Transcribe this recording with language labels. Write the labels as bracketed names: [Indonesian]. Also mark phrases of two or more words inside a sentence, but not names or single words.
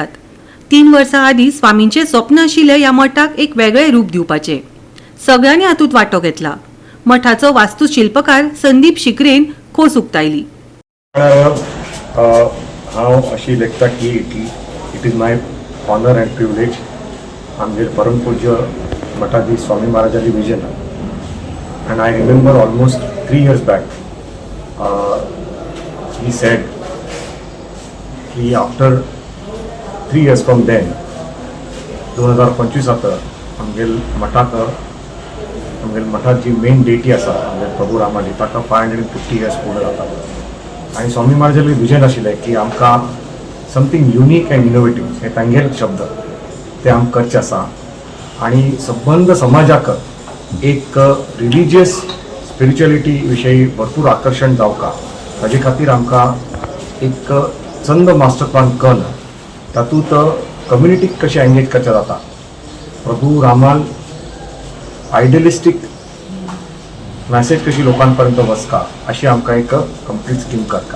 [Konkani] 3 वर्सां आदी स्वामींचे स्वप्न आशिल्ले ह्या मठाक एक वेगळे रूप दिवपाचे। सगळ्यांनी हातूंत वांटो घेतला। मठाचो वास्तुशिल्पकार संदीप शिकरेन खोस उक्तायली। हांव अशी लेखता की [English] it is my honor and privilege [Konkani] आमचे परमपूज्य मठाधी स्वामी महाराजांची विजन। [English] And I remember almost 3 years back, he said कि after 3 years from then, 2025 [Konkani] आमगेल मठात जी मेन डेटी आसा आमगे प्रभू रामाची ताका 550 years पूर्ण जाता। आणि स्वामी महाराजांचे विजन आशिल्लें की आमकां [English] something unique and innovative [Konkani] हे तांगेल शब्द ते आम करचे आसा आणि संबंध समाजाक एक [English] religious spirituality [Konkani] विषयी भरपूर आकर्षण जावका हाजे खातीर आमकां एक चंद [English] master plan [Konkani] करून तातूंत कम्युनिटीक कशें एंगेज करचें जाता, प्रभू रामान [English] idealistic message [Konkani] कशी लोकां पर्यंत वचका अशी आमकां एक [English] complete scheme [Konkani] करता।